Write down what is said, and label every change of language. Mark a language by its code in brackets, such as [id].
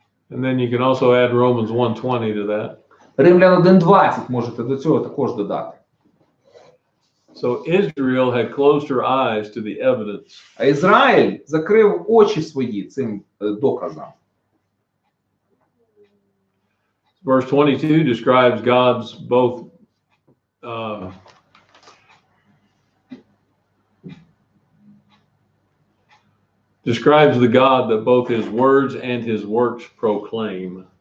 [en] And then you can also add Romans 1:20 to that. [uk] Римлян 1:20 можете до цього також додати. [en] So Israel had closed her eyes to the evidence. [uk] А Ізраїль закрив очі свої цим доказам. [en] Verse 22 describes God's both describes the God that both his words and his works proclaim.